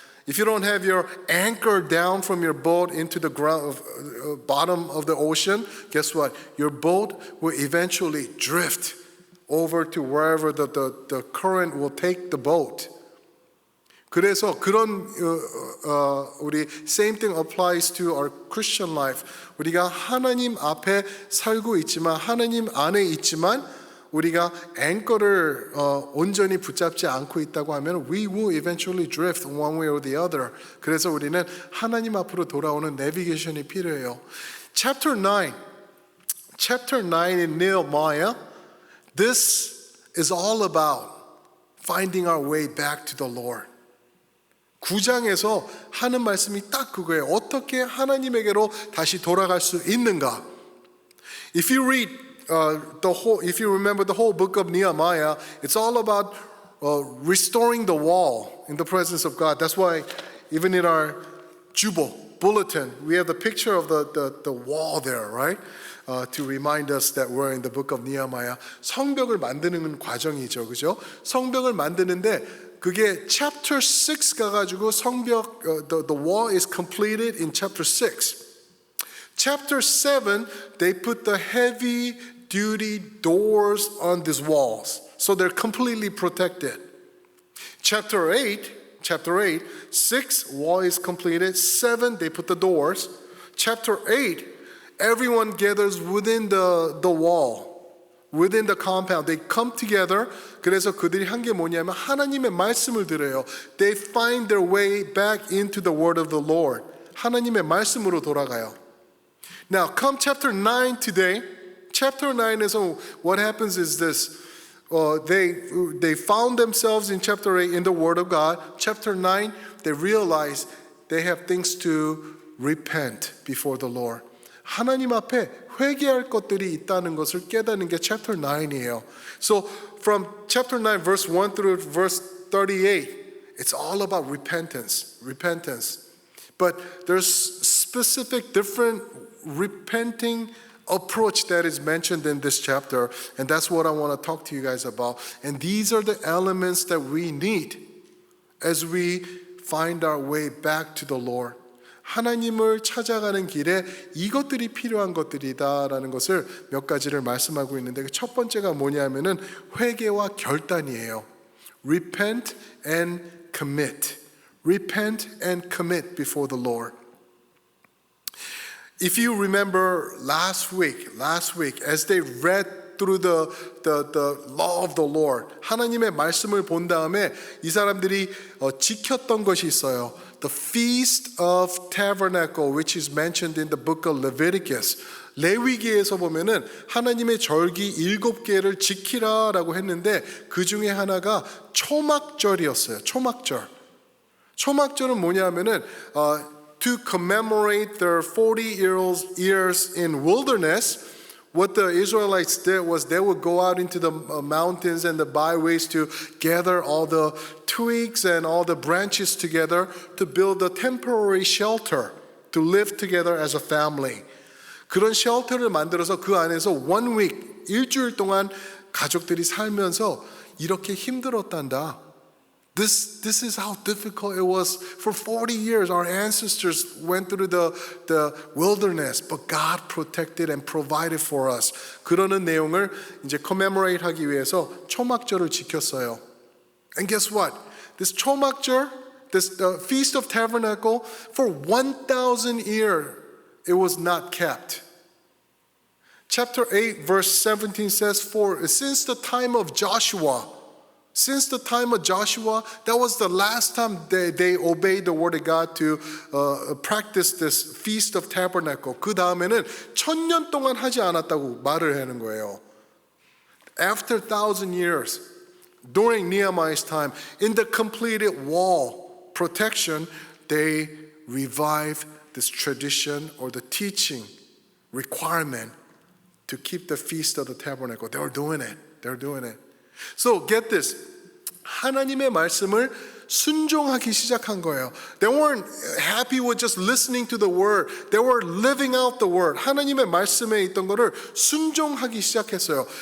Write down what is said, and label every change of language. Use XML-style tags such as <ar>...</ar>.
<en>If you don't have your anchor down from your boat into the ground, bottom of the ocean, guess what? Your boat will eventually drift over to wherever the current will take the boat.</en> <ko>그래서 그런 우리</ko> <en>same thing applies to our Christian life.</en> <ko>우리가 하나님 앞에 살고 있지만 하나님 안에 있지만 우리가 앵커를 온전히 붙잡지 않고 있다고 하면</ko> <en>we will eventually drift one way or the other.</en> <ko>그래서 우리는 하나님 앞으로 돌아오는 내비게이션이 필요해요.</ko> <en>Chapter 9 in Nehemiah, this is all about finding our way back to the Lord.</en> <ko>9장에서 하는 말씀이 딱 그거예요. 어떻게 하나님에게로 다시 돌아갈 수 있는가?</ko> <en>If you read if you remember the whole book of Nehemiah, it's all about restoring the wall in the presence of God. That's why even in our Jubal bulletin, we have the picture of the wall there, right? To remind us that we're in the book of Nehemiah.</en> <ko>성벽을 만드는 과정이죠, 그죠? 성벽을 만드는데 그게</ko> <en>chapter 6</en> <ko>가가지고 성벽</ko> <en>the wall is completed in chapter 6. Chapter 7, they put the heavy duty doors on these walls, so they're completely protected. Chapter 8, 6, wall is completed. 7, they put the doors. Chapter 8, everyone gathers within the wall, within the compound. They come together.</en> <ko>그래서 그들이 한 게 뭐냐면 하나님의 말씀을 들어요.</ko> <en>They find their way back into the word of the Lord.</en> <ko>하나님의 말씀으로 돌아가요.</ko> <en>Now, come chapter 9 today. Chapter 9에서 what happens is this. They found themselves in chapter 8 in the Word of God. Chapter 9, they realize they have things to repent before the Lord.</en> <ko>하나님 앞에 회개할 것들이 있다는 것을 깨닫는 게 chapter 9이에요.</ko> <en>So from chapter 9 verse 1 through verse 38, it's all about repentance. But there's specific different repenting approach that is mentioned in this chapter, and that's what I want to talk to you guys about. And these are the elements that we need as we find our way back to the Lord.</en> <ko>하나님을 찾아가는 길에 이것들이 필요한 것들이다라는 것을 몇 가지를 말씀하고 있는데 첫 번째가 뭐냐면은 회개와 결단이에요.</ko> <en>Repent and commit. Repent and commit before the Lord. If you remember last week, as they read through the law of the Lord,</en> <ko>하나님의 말씀을 본 다음에 이 사람들이 지켰던 것이 있어요.</ko> <en>The Feast of Tabernacle, which is mentioned in the book of Leviticus.</en> <ko>레위기에서 보면은 하나님의 절기 7개를 지키라라고 했는데 그 중에 하나가 초막절이었어요. 초막절은 뭐냐면은</ko> <en>to commemorate their 40 years in wilderness, what the Israelites did was they would go out into the mountains and the byways to gather all the twigs and all the branches together to build a temporary shelter to live together as a family.</en> <ko>그런 쉘터를 만들어서 그 안에서 1 week, 일주일 동안 가족들이 살면서 이렇게 힘들었단다.</ko> <en>This is how difficult it was for 40 years. Our ancestors went through the wilderness, but God protected and provided for us.</en> <ko>그러는 내용을 이제 commemorate 하기 위해서 초막절을 지켰어요.</ko> <en>And guess what? This 초막절, this Feast of Tabernacle, for 1,000 years, it was not kept. Chapter 8, verse 17 says, for since the time of Joshua, that was the last time they obeyed the word of God to practice this Feast of Tabernacle.</en> <ko>그 다음에는 1000년 동안 하지 않았다고 말을 하는 거예요.</ko> <en>After 1,000 years, during Nehemiah's time, in the completed wall protection, they revived this tradition or the teaching requirement to keep the Feast of the Tabernacle. They were doing it. So get this.</en> <ko>하나님의 말씀을 순종하기 시작한 거예요.</ko> <en>They weren't happy with just listening to the word. They were living out the word.</en> <ko>하나님의 말씀에 있던 거를 순종하기 시작했어요.</ko>